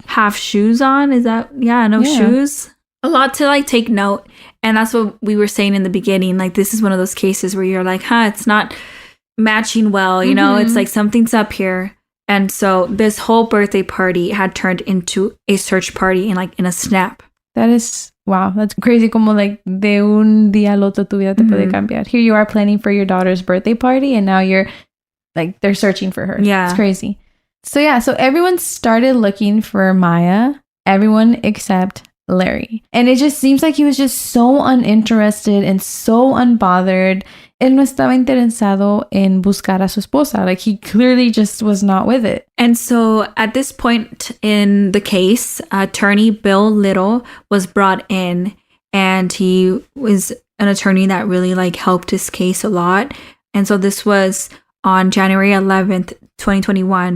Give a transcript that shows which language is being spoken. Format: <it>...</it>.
<en>Have shoes on? Is that... Yeah, no shoes. A lot to, like, take note. And that's what we were saying in the beginning. Like, this is one of those cases where you're like, it's not matching well, you know? It's like, something's up here. And so this whole birthday party had turned into a search party in a snap. That is, wow, that's crazy.</en> <es>Como like de un día al otro tu vida te puede cambiar.</es> <en>Here you are planning for your daughter's birthday party, and now you're like, they're searching for her. Yeah. It's crazy. So yeah, so everyone started looking for Maya, everyone except Larry. And it just seems like he was just so uninterested and so unbothered.</en> <es>Él no estaba interesado en buscar a su esposa.</es> <en>Like, he clearly just was not with it. And so at this point in the case, attorney Bill Little was brought in, and he was an attorney that really, like, helped his case a lot. And so this was on January 11th, 2021.</en>